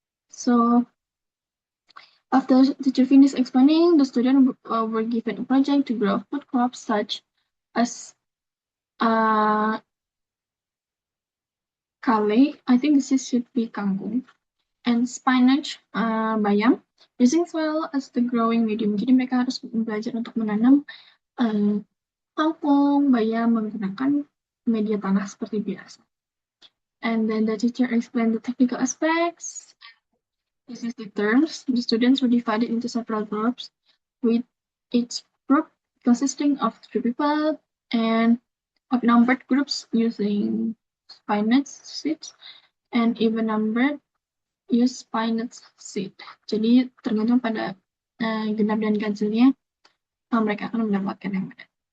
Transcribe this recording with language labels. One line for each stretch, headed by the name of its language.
English: So after the teacher finishes explaining, the student were given a project to grow food crops such as kale. I think this should be kangkung, and spinach, bayam, using soil as the growing medium.
Indonesian: Jadi mereka harus belajar untuk menanam kangkung, bayam menggunakan media tanah seperti biasa.
English: And then the teacher explained the technical aspects. This is the terms. The students were divided into several groups, with each group consisting of 3 people, and odd-numbered groups using spinach seeds, and even-numbered use spinach seed.
Indonesian: Jadi tergantung pada genap dan ganjilnya, mereka akan mendapatkan yang mana.